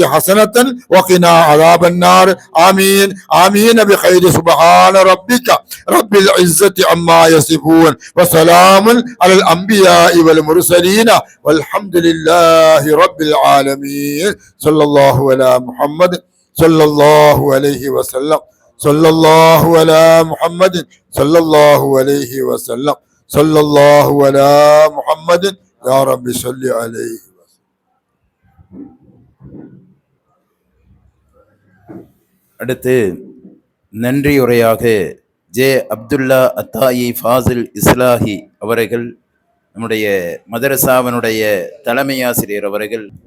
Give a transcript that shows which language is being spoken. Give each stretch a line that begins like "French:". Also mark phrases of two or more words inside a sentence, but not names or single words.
Arabic: حسنة وقنا عذاب النار آمين آمين بخير سبحان ربك رب العزة عما يصفون وسلام على الأنبياء والمرسلين والحمد لله رب العالمين صلى الله على محمد صلى الله عليه وسلم صلى الله على محمد صلى الله عليه وسلم صلى الله على محمد يا رب صل عليه.
Tamil: அடுத்து நன்றியுரையாக ஜே அப்துல்லா அத்தாயி ஃபாசில் இஸ்லாஹி அவர்கள், நம்முடைய மதரசாவினுடைய தலைமை ஆசிரியர் அவர்கள்.